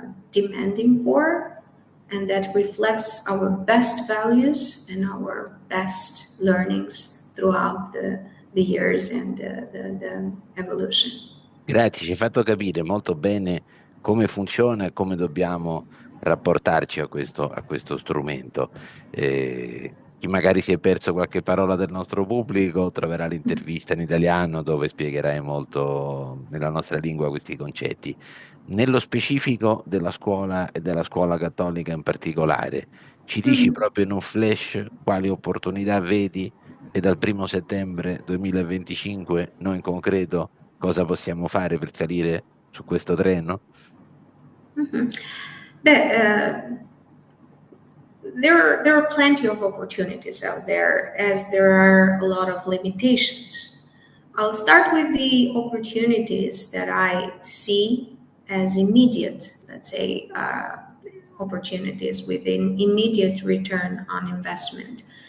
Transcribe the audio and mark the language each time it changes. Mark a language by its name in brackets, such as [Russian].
[English] demanding for, and that reflects our best values and our best learnings throughout the years and the evolution. [Italian] Grazie, ci hai fatto capire molto bene come funziona e come dobbiamo rapportarci a questo strumento. Chi magari si è perso qualche parola del nostro pubblico troverà l'intervista in italiano dove spiegherai molto nella nostra lingua questi concetti. Nello specifico della scuola e della scuola cattolica in particolare, ci dici Mhm. proprio in un flash quali opportunità vedi e dal 1° settembre 2025 noi in concreto cosa possiamo fare per salire su questo treno? Mhm. Beh, [English] there are plenty of opportunities out there, as there are a lot of limitations. I'll start with the opportunities that I see as immediate, let's say, opportunities with an immediate return on investment.